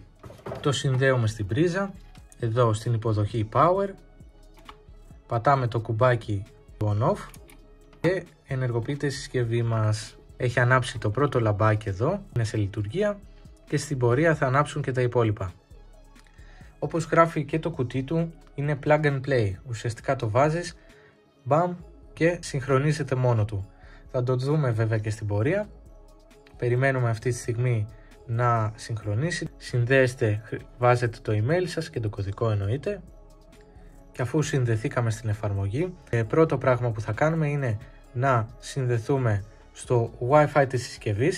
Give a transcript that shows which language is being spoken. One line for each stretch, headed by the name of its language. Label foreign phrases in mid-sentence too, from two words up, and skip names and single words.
Greek: Το συνδέουμε στην πρίζα, εδώ στην υποδοχή Power, πατάμε το κουμπάκι
English: On Off
Greek: και ενεργοποιείται η συσκευή μας. Έχει ανάψει το πρώτο λαμπάκι εδώ, είναι σε λειτουργία και στην πορεία θα ανάψουν και τα υπόλοιπα. Όπως γράφει και το κουτί του, είναι
English: plug and play.
Greek: Ουσιαστικά το βάζεις, μπαμ, και συγχρονίζεται μόνο του. Θα το δούμε βέβαια και στην πορεία. Περιμένουμε αυτή τη στιγμή να συγχρονίσει. Συνδέεστε, βάζετε το email σας και το κωδικό εννοείται. Και αφού συνδεθήκαμε στην εφαρμογή, πρώτο πράγμα που θα κάνουμε είναι να συνδεθούμε στο Wi-Fi της συσκευής.